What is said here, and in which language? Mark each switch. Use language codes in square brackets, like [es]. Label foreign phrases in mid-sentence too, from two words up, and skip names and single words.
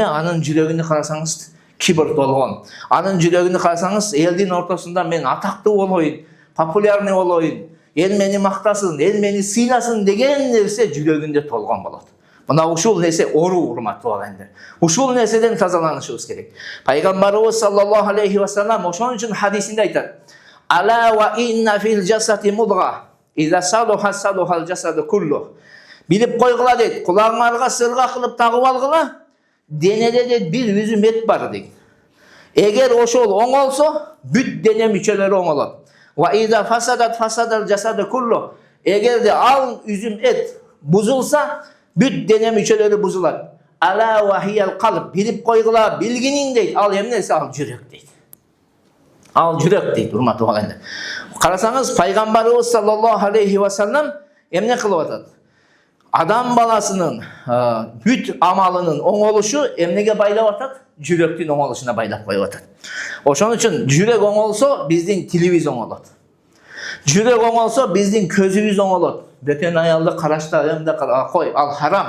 [ky] Анын жүрөгүнү карасаңыз, кибир толгон. Анын жүрөгүнү карасаңыз, элдин ортосунда мен атактуу болоюн, популярный болоюн, эл мени мактасын, эл мени сыйласын деген нерсе жүрөгүндө толгон болот. Мына ушул нерсе ору, урматтуу агайлар. Ушул нерседен тазаланышыбыз керек. Пайгамбарыбыз [ar] صلى الله عليه وسلم [ky] ошон үчүн хадисинде айтат: [ar] "ألا وإن في الجسد مضغة إذا صلحت صلح الجسد كله." [ky] Билип койгула дейт, кулагыңарга сырга кылып тагып алгыла, денеде де бир үзүм эт бар дейт. Эгер ошол оңолсо, бүт дене мүчөлөрү оңолот. [ar] وإذا فسدت فسد الجسد كله. [ky] Эгер де ал үзүм эт бузулса, бүт дене мүчөлөрү бузулат. [ar] ألا وهي القلب. [ky] Билип койгула, билгиниң дейт. Ал эмнеси? Ал жүрөк дейт. Ал жүрөк дейт, урматтуу агайлар. Карасаңыз, пайгамбарыбыз [ar] صلى الله عليه وسلم [ky] эмне кылып атат? Адам баласынын бүт амалынын оңолушу эмнеге байлап атат? Жүрөктүн оңолушуна байлап коюп атат. Ошон үчүн жүрөк оңолсо, биздин тилибиз оңолот. Жүрөк оңолсо, биздин көзүбүз оңолот. Бөтөн аялды карашта, эмде кой, ал харам.